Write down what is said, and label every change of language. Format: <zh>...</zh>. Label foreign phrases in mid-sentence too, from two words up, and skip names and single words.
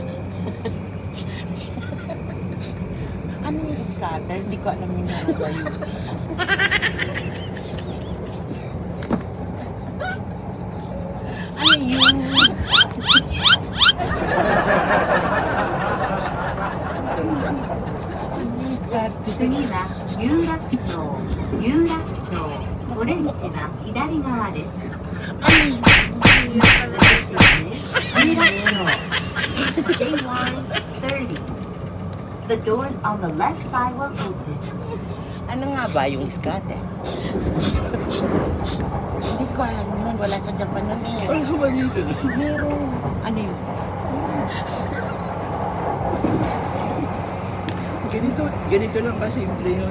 <tl>Ano yung scatter? Hindi ko alam yung narawa yun. Ano yun? Ano yung scatter?</tl> <ja>次は有楽町、有楽町、オレンジは左側です。</ja> <tl>Umiiyak talaga.</tl> <ja>有楽町、J130.</ja> <en>The doors on the left side will open.</en> <tl>Ano nga ba yung scatter? Hindi ko alam yun. Wala sa Japan nun eh. Ay, naman yun. Meron. Ano yun? Ganito lang kasimple yun.</tl>